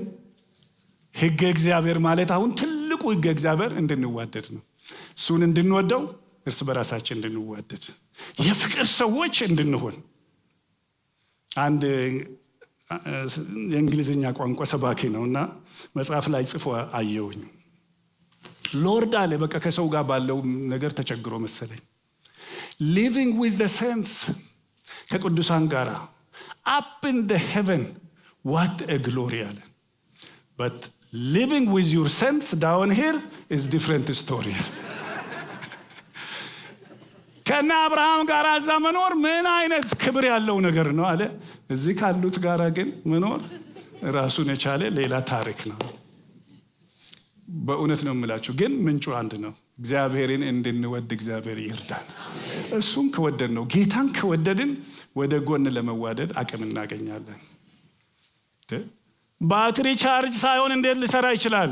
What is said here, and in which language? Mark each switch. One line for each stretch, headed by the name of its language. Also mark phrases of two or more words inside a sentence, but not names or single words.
Amharic: ሕገ እግዚአብሔር ማለት አሁን ትልቁ ሕገ እግዚአብሔር እንድንዋደድ ነው። እሱን እንድንወደው፣ እርስ በራሳችን እንድንዋደድ፣ የፍቅር ሰዎች እንድንሆን። አንድ የእንግሊዝኛ ቋንቋ ሰባኪ ነውና መጽሐፍ ላይ ጽፎ አየውኝ። ሎርድ አለ፣ በቃ ከሰው ጋር ባለው ነገር ተቸግሮ መሰለኝ።
English: living with the saints፣
Amharic: ከቅዱሳን ጋር
English: up in the heaven, what a glory
Amharic: አለ።
English: but living with your saints down here is different story።
Amharic: ከና አብርሃም ጋር እዛ መኖር ምን አይነት ክብር ያለው ነገር ነው አለ። እዚህ ካሉት ጋር ግን መኖር ራሱን የቻለ ሌላ ታሪክ ነው። በእውነት ነው የምላችሁ። ግን ምንጩ አንድ ነው። እግዚአብሔርን እንድንወድ እግዚአብሔር ይርዳን። እሱን ከወደድ ነው፣ ጌታን ከወደድን ወደ ጎን ለመዋደድ አቅም እናገኛለን። ባትሪ ቻርጅ ሳይሆን እንዴት ሊሰራ ይችላል?